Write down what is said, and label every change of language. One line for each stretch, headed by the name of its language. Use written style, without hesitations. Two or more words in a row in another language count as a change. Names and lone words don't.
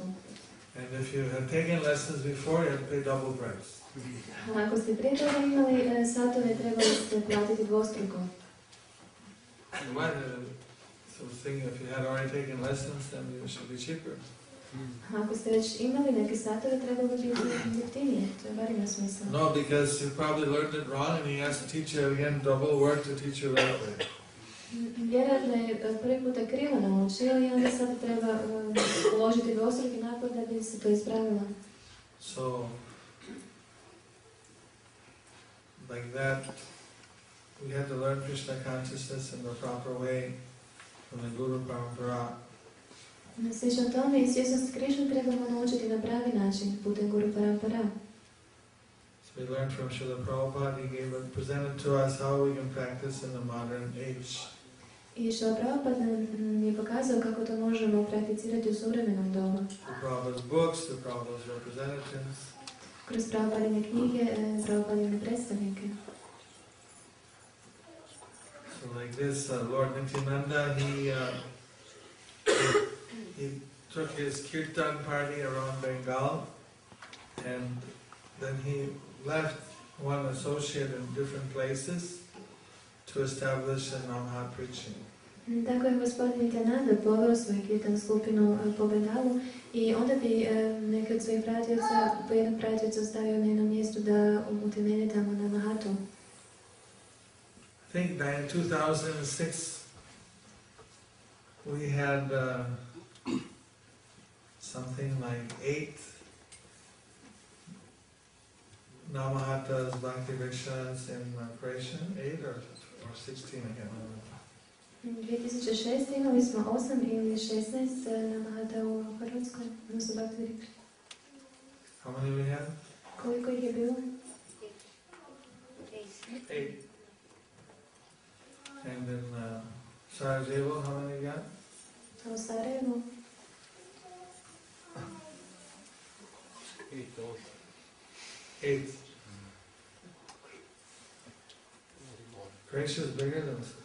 English: And if you had taken lessons before, you had to pay double price.
Croatian: A ako ste prije toga imali satove, trebali ste platiti dvostruko.
English: Why? So I was thinking if you had already taken lessons, then it should be cheaper.
Croatian: Ako ste već imali neke satove, trebalo bi biti jeftinije. To je bar ima smisla.
English: No, because you probably learned it wrong and he has to teach you again double work to teach you right way.
Croatian: Vjerojatno je prvi puta krivo naučio i onda sad treba uložiti dvostruki napor da bi se to ispravilo.
English: So, like that, we had to learn Krishna consciousness in the proper way from the Guru Parampara.
Croatian: Slično tome i svjesnost Krišnu trebamo naučiti na pravi način putem Guru Parampara.
English: So we learned from Srila Prabhupada, he presented to us how we can practice in the modern age.
Croatian: I Srila Prabhupada nam je pokazao kako to možemo prakticirati u suvremenom dobu.
English: Through Prabhupada's books, through Prabhupada's representatives.
Croatian: Kroz Prabhupadine knjige, Prabhupadine predstavnike.
English: So like this, Lord Nityananda, he took his kirtan party around Bengal, and then he left one associate in different places to establish a Namaha preaching.
Croatian: Tako je gospodin Nityananda poveo svoju kirtan skupinu po Bengalu i onda bi neki od svojih pratioca, po jednog pratioca ostavio na jednom mjestu da utemelje tamo na Mahatu.
English: I think that in 2006 we had something like 8 Namahatas, Bhakti Rikshas in Croatia, 8 or 16, I can't remember.
Croatian: 2006. imali smo 8 ili 16 Namahata u Hrvatskoj, odnosno Bhakti Rikša.
English: How many we had?
Croatian: Koliko ih je bilo? 8.
English: And in Sarajevo, how many you got?
Croatian: A u Sarajevu? 8.
English: Croatia is bigger than